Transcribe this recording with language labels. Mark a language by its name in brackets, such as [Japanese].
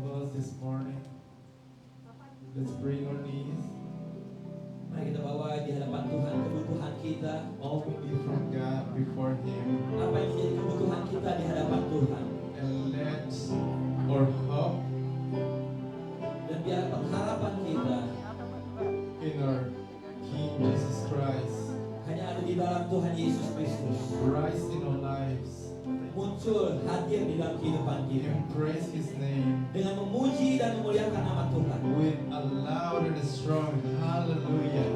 [English] This morning, let's bring our needs, [Indonesian] Mari kita bawa di hadapan Tuhan kebutuhan kita. [English] all we need from God before Him, [Indonesian] Apa yang menjadi kebutuhan kita di hadapan Tuhan. [English] and let our hope [Indonesian] Dan biar pengharapan kita [English] in our King Jesus Christ [Indonesian] hanya ada di dalam Tuhan Yesus Kristus. [English] rise in our lives, [Indonesian] Muncul, hadir di dalam kehidupan kita. [English] and praise His name [Indonesian] Dengan memuji dan memuliakan nama Tuhan. [English] with a loud and strong hallelujah